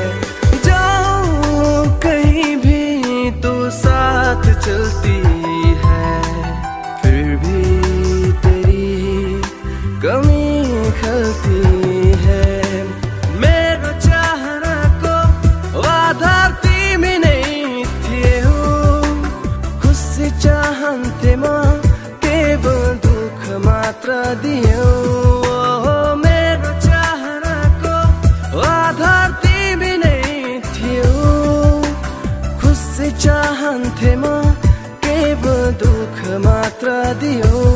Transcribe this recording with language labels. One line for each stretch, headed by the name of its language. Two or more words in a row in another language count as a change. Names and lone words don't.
Hindi: जाऊं कहीं भी तो साथ चलती है फिर भी तेरी ही कमी खलती है
Nepali: मेरो चाहनाको आधार तिमी नै थियौ खुसी चाहन्थे म मात्र दियौ मेरो चाहनाको आधार तिमी नै थियौ खुसी चाहन्थे म केवल दुःख मात्र दियौ